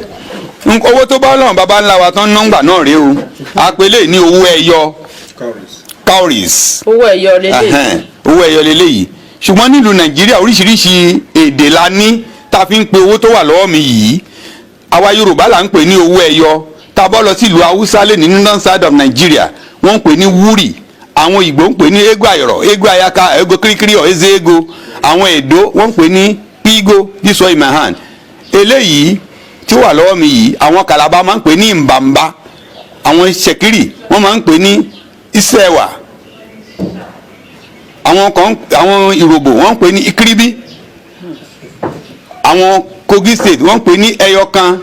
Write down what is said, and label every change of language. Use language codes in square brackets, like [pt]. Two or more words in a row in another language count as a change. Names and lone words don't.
[yo] owó tó bá lọ́rùn bàbá ńlá wa tán nọ́ngbà náà rèé o àpèlé ní owó ẹyọ cowries. owó ẹyọ lélẹ́yìí. owó ẹyọ lélẹ́yìí ṣùgbọ́n nílùú Nàìjíríà oríṣiríṣi èdè la ní tá a fi ń pe owó tó wà lọ́wọ́ mi yìí. àwa Yorùbá là ń pè ní owó ẹyọ. tá a bọ́ lọ sí ìlú Haúsá lé ní [en] northern side of Nigeria [yo] wọ́n ń pè ní wúrì. àwọn Ìgbò ń pè ní [ig] ego ayọ̀rọ̀, ego ayaka, ego kirikiri [yo] ọ̀ [ig] eze ego. [yo] àwọn Èdó wọ́n ń pè ní pigo, [en] this one in my hand. [yo] eléyìí tí ó wà lọ́wọ́ mi yìí àwọn Kàlàbá máa ń pè ní mbàmbá. àwọn Ṣẹ̀kírì wọ́n máa ń pè ní ìsẹ̀wà. àwọn Ìròbò wọ́n ń pè ní ikiribi. àwọn Kogi state wọ́n pè ní ẹyọkan.